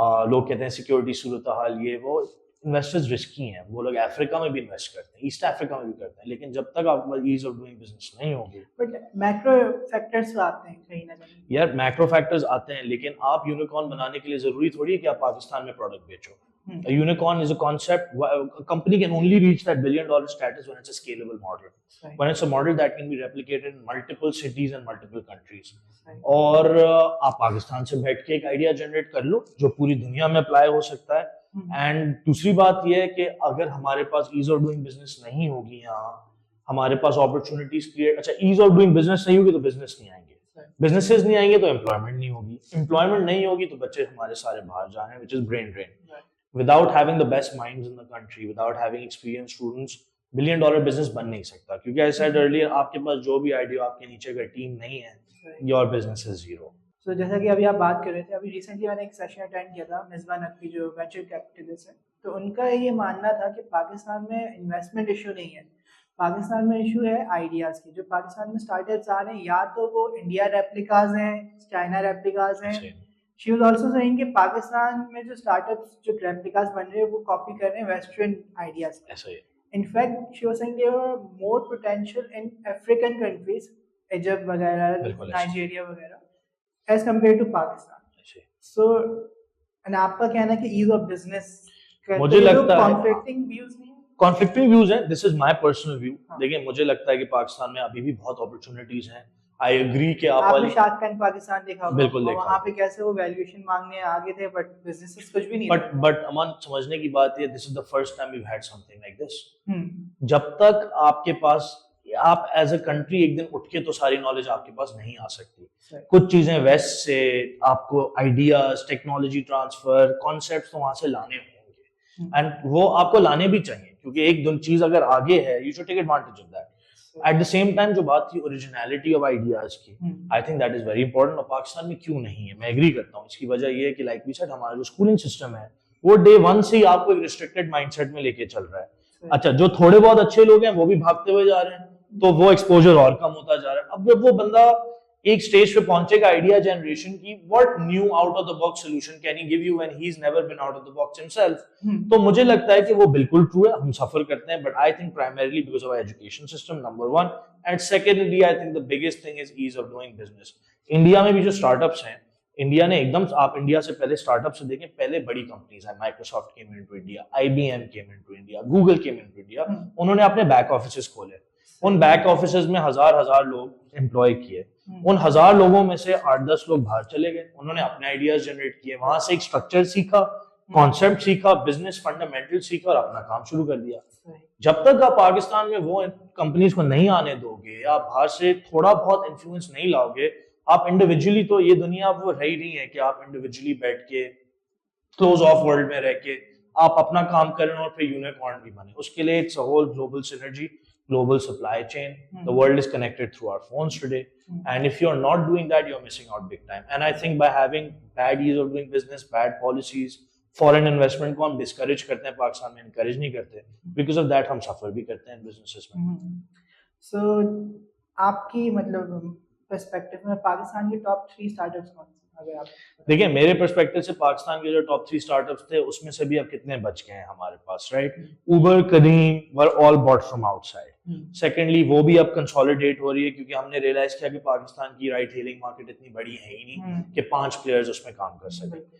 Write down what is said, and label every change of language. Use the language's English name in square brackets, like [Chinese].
[Urdu] لوگ کہتے ہیں سیکورٹی صورتحال, یہ وہ, انویسٹرز رسکی ہیں, وہ لوگ افریقہ میں بھی انویسٹ کرتے ہیں, ایسٹ افریقہ میں بھی کرتے ہیں, لیکن جب تک آپ ایز آف ڈوئنگ بزنس نہیں ہوگی. بٹ میکرو فیکٹرز آتے ہیں کہیں نہ کہیں. یار میکرو فیکٹرز آتے ہیں, لیکن آپ یونیکارن بنانے کے لیے ضروری تھوڑی ہے کہ آپ پاکستان میں product بیچو. [English] A unicorn is a concept. A company can only reach that $1 billion status when it's a scalable model. Right. When it's a model that can be replicated in multiple cities and multiple countries. Right. [Urdu] اور آپ پاکستان سے بیٹھ کے ایک idea generate کر لو جو پوری دنیا میں اپلائی ہو سکتا ہے. اینڈ دوسری بات یہ ہے کہ اگر ہمارے پاس ایز آف ڈوئنگ بزنس نہیں ہوگی, یہاں ہمارے پاس اپرچونیٹیز کریٹ, اچھا ایز آف ڈوئنگ بزنس نہیں ہوگی تو بزنس نہیں آئیں گے, بزنسز نہیں آئیں گے تو امپلائمنٹ نہیں ہوگی, امپلائمنٹ نہیں ہوگی تو بچے ہمارے سارے باہر جا رہے ہیں, [English] which is brain drain. Without having the best minds in the country, without having experienced students, $1 billion business [Urdu] بن نہیں سکتا. کیونکہ [English] I said earlier, [Urdu] آپ کے پاس جو بھی آئیڈیا, آپ کے نیچے اگر ٹیم نہیں ہے, [English] your business is zero. [Urdu] So جیسا کہ ابھی آپ بات کر رہے تھے, ابھی ریسنٹلی میں نے ایک سیشن اٹینڈ کیا تھا, مصباح نقوی جو وینچر کیپٹلسٹ ہے, تو ان کا یہ ماننا تھا کہ پاکستان میں انویسٹمنٹ ایشو نہیں ہے, پاکستان میں ایشو ہے آئیڈیاز کی. جو پاکستان میں اسٹارٹ اپس آ رہے ہیں, یا تو وہ انڈیا ریپلیکاز ہیں, چائنا ریپلیکاز ہیں. [English] She was also saying [Urdu] کہ پاکستان میں جو اسٹارٹ اپس جو ریپلیکاز بن رہے ہیں وہ کاپی کر رہے ہیں western ideas. [English] In fact, she was saying there were more potential in African countries, Egypt وغیرہ, Nigeria وغیرہ, as compared to Pakistan. [Urdu] So آپ کا کہنا ہے کہ ایز آف بزنس, مجھے لگتا ہے کانفلکٹنگ ویوز نہیں, [English] Conflicting views ہیں. This is my personal view. [Urdu] دیکھیں مجھے لگتا ہے کہ پاکستان میں ابھی بھی بہت اپرچونیٹیز ہیں. آئی ایگری کہ آپ نے شارک ٹینک پاکستان دیکھا ہوگا, بالکل دیکھا, وہاں پہ کیسے وہ ویلیویشن مانگنے آگے تھے, بٹ بزنسز کچھ بھی نہیں. بٹ امان سمجھنے کی بات یہ, [English] This is the first time we've had something like this. [Urdu] جب تک آپ کے پاس آپ ایز اے کنٹری ایک دن اٹھ کے تو ساری نالج آپ کے پاس نہیں آ سکتی. کچھ چیزیں ویسٹ سے آپ کو آئیڈیاز, ٹیکنالوجی ٹرانسفر, کانسیپٹس تو وہاں سے لانے ہوں گے, اینڈ وہ آپ کو لانے بھی چاہیے کیونکہ ایک چیز اگر آگے ہے [English] You should take advantage of that. At the same time [Urdu] جو بات تھی اوریجنلٹی آف آئیڈیاز کی, [English] I think that is very important. [Urdu] اور پاکستان میں کیوں نہیں ہے, میں ایگری کرتا ہوں. اس کی وجہ یہ ہے کہ [English] like we said [Urdu] ہمارا جو اسکولنگ سسٹم ہے وہ ڈے ون سے ہی آپ کو ایک ریسٹرکٹیڈ مائنڈ سیٹ میں لے کے چل رہا ہے. اچھا, جو تھوڑے بہت اچھے لوگ ہیں وہ بھی بھاگتے ہوئے جا رہے ہیں تو وہ ایکسپوجر اور کم ہوتا جا رہا ہے. اب جب وہ بندہ ایک سٹیج پہ پہنچے گا آئیڈیا جنریشن کی, [English] what new out of the box solution can he give you when he's never been out of the box himself, [Urdu] تو مجھے لگتا ہے کہ وہ بالکل ٹرو ہے, ہم سفر کرتے ہیں, [English] but I think primarily because of our education system, number one, and secondly I think the biggest thing is ease of doing business. [Urdu] India میں بھی جو اسٹارٹ اپس ہیں, انڈیا نے ایک دم, آپ انڈیا سے پہلے اسٹارٹ اپ سے دیکھیں, پہلے بڑی کمپنیز ہیں, مائکروسافٹ کیم انٹو انڈیا, آئی B M came into India, Google came into India, انہوں نے اپنے بیک آفیسز کھولے, ان بیک آفیسز میں ہزار لوگ امپلوائے کیے, ان 1000 لوگوں میں سے 8-10 لوگ باہر چلے گئے, انہوں نے اپنے آئیڈیاز جنریٹ کیے, وہاں سے ایک اسٹرکچر سیکھا, کانسیپٹ سیکھا, بزنس فنڈامنٹل سیکھا اور اپنا کام شروع کر دیا. جب تک آپ پاکستان میں وہ کمپنیز کو نہیں آنے دو گے, آپ باہر سے تھوڑا بہت انفلوئنس نہیں لاؤ گے, آپ انڈیویجولی, تو یہ دنیا وہ رہی نہیں ہے کہ آپ انڈیویجولی بیٹھ کے کلوز آف ورلڈ میں رہ کے آپ اپنا کام کریں اور پھر یونیکارن بھی بنے. اس کے لیے [English] It's a whole global synergy, global supply chain. The world is connected through our phones today, and if you're not doing that, you're missing out big time. And I think by having bad ease of doing business, bad policies, foreign investment کو ہم discourage کرتے ہیں, پاکستان میں encourage [Urdu] نہیں کرتے, [English] because of that ہم suffer [Urdu] بھی کرتے ہیں [English] businesses میں. [Urdu] So آپ کی مطلب perspective میں پاکستان کے top 3 startups کون سے؟ دیکھیں میرے پرسپیکٹو سے پاکستان کے جو ٹاپ 3 اسٹارٹ اپس تھے اس میں سے بھی اب کتنے بچ گئے ہیں ہمارے پاس, right. Uber, cream were all [English] bought from outside. [Urdu] Secondly وہ بھی اب کنسالیڈیٹ ہو رہی ہے کیونکہ ہم نے ریئلائز کیا کہ پاکستان کی رائٹ ہیلنگ مارکیٹ اتنی بڑی ہے ہی نہیں کہ 5 پلیئرز اس میں کام کر سکیں.